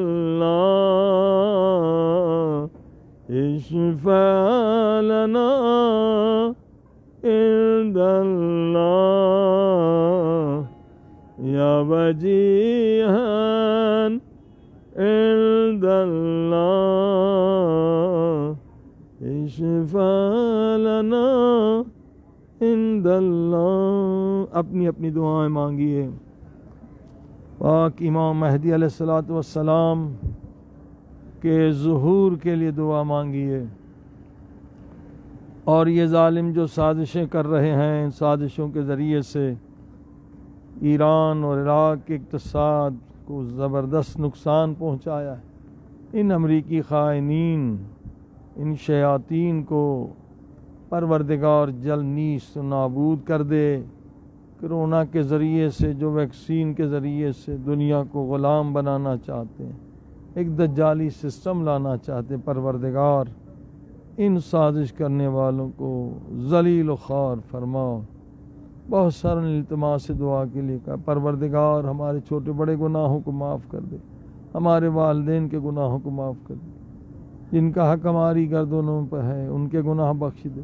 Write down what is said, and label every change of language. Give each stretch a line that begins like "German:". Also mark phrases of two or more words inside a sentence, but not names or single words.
Arabic: الله اشفع لنا عند الله يا وجيها عند الله اشفع لنا عند اللہ.
Urdu: اپنی اپنی دعائیں مانگیے. پاک امام مہدی علیہ الصلوۃ والسلام کے ظہور کے لیے دعا مانگیے. اور یہ ظالم جو سازشیں کر رہے ہیں، ان سازشوں کے ذریعے سے ایران اور عراق کے اقتصاد کو زبردست نقصان پہنچایا ہے، ان امریکی خائنین، ان شیاطین کو پروردگار جل نیست و نابود کر دے. کرونا کے ذریعے سے، جو ویکسین کے ذریعے سے دنیا کو غلام بنانا چاہتے ہیں، ایک دجالی سسٹم لانا چاہتے ہیں، پروردگار ان سازش کرنے والوں کو ذلیل و خوار فرماؤ. بہت سارے التماس سے دعا کے لیے کہا، پروردگار ہمارے چھوٹے بڑے گناہوں کو معاف کر دے، ہمارے والدین کے گناہوں کو معاف کر دے، جن کا حق ہماری گردنوں پہ ہے ان کے گناہ بخش دے.